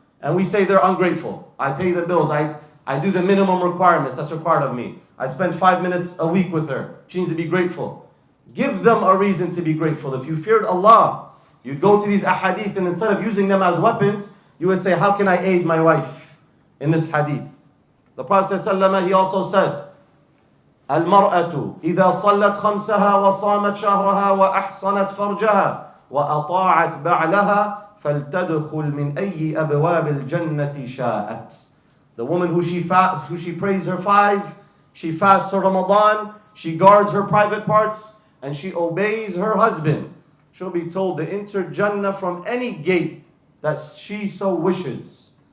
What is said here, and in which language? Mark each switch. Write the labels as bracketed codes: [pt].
[en] And we say they're ungrateful. I pay the bills. I do the minimum requirements that's required of me. I spend 5 minutes a week with her. She needs to be grateful. Give them a reason to be grateful. If you feared Allah, you'd go to these ahadith and instead of using them as weapons, you would say, how can I aid my wife in this hadith? The Prophet ﷺ, he also said, [ar] المرأة إذا صلت خمسها وصامت شهرها وأحصنت فرجها وأطاعت بعلها فَلْتَدْخُلْ مِنْ أَيِّ أَبْوَابِ الْجَنَّةِ شَاءَتْ. [en] The woman who she prays her 5, she fasts her Ramadan, she guards her private parts, and she obeys her husband, she'll be told to enter Jannah from any gate that she so wishes.